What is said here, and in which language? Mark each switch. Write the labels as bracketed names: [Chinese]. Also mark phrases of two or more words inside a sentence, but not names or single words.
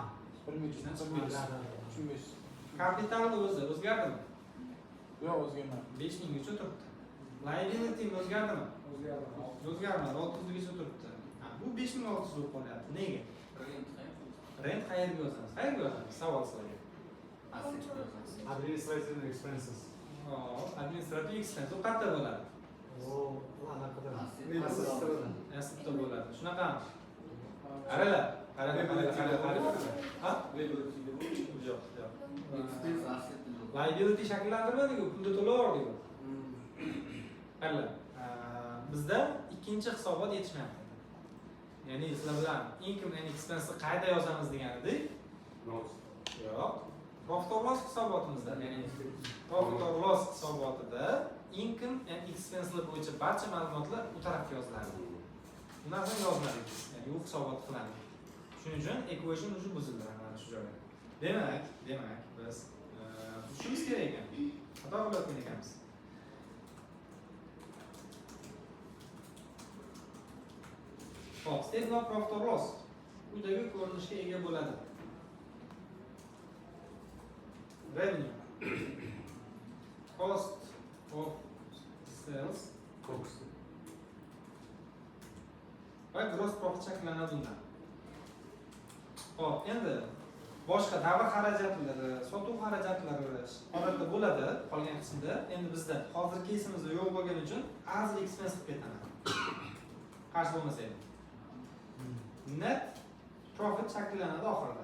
[Uzbek] 1500. Kapitalni o'zgardimi? Yo'q, o'zgarmadi. 5000 gacha turibdi. Liability o'zgardimi? O'zgarmadi, 600 gacha turibdi. Bu 5600 bo'lib qolyapti. Nega? Rent qayerga yozamiz? Qayerga yozamiz? Savol sizlarga. [English] Administrative expenses. Administrative expense [Uzbek] u qayerda bo'ladi? Anaqada. Assetda bo'ladi. Shunaqami? Qaralar. Qara. Ha? Yo'q. Liability shakllantirmadik-ku, pulni to'laverdik. Qaralar. Bizda ikkinchi hisobot yetishmayapti. Ya'ni sizlar bilan [English] income and expense [Uzbek] qayerda yozamiz degan edik? Yo'q. [English] Profit or loss [Uzbek] hisobotimizda, ya'ni [English] profit or loss [Uzbek] hisobotida [English] income and expenselar [Uzbek] bo'yicha barcha ma'lumotlar u tarafga yoziladi. Bu narsani yozmadik, ya'ni u hisobot qiladi. Shuning uchun equation o'sha buzildi mana shu joyda. Demak, biz tuzishimiz kerak ekan. Xato qilayotgan ekanmiz. Hop, [English] statement of profit or loss [Uzbek] quyidagi ko'rinishga ega bo'ladi. [English] Revenue, cost of sales va gross profit [Uzbek] shakllanadi bundan. Hop, endi boshqa davr xarajatlari, sotuv xarajatlari odatda bo'ladi qolgan qismda. Endi bizda hozir kesimizda yo'q bo'lgani uchun [English] as expense [Uzbek] qilib ketaman. Qarshi bo'lmasa ham. [English] Net profit [Uzbek] shakllanadi oxirida.